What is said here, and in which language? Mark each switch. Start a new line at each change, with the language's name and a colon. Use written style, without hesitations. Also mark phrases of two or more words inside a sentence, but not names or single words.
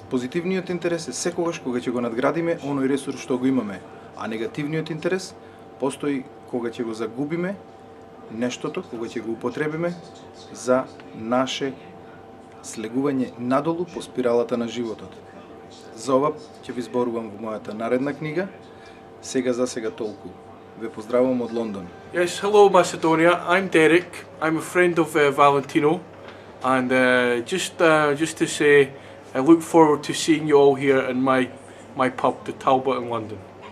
Macedonian: Позитивниот интерес е секогаш кога ќе го надградиме оној ресурс што го имаме, а негативниот интерес постои кога ќе го загубиме нештото, кога ќе го употребиме за наше слегување надолу по спиралата на животот. За ова ќе ви зборувам во мојата наредна книга. Сега за сега толку. Ве поздравувам од Лондон.
English: Yes, hello Macedonia. I'm Derek. I'm a friend of Valentino, and just to say, I look forward to seeing you all here in my pub, the Talbot in London.